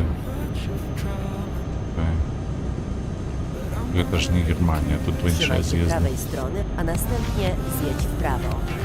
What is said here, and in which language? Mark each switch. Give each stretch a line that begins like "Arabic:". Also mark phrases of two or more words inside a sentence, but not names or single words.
Russian: Окей. Это ж не Германия,
Ukrainian: тут інша
Polish: Trzymaj się
Ukrainian: з'їзд.
Polish: prawej strony, a następnie zjedź w prawo.